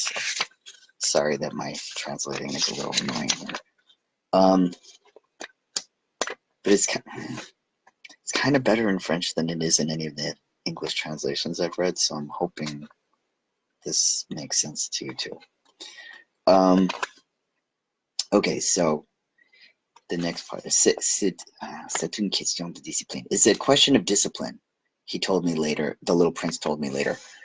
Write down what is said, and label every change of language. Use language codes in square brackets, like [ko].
[en] So sorry that my translating is a little annoying here. But it's kind of better in French than it is in any of the English translations I've read. So I'm hoping this makes sense to you too. Okay, so the next part is [fr] c'est une question de discipline. [en] It's a question of discipline. He told me later. The Little Prince told me later.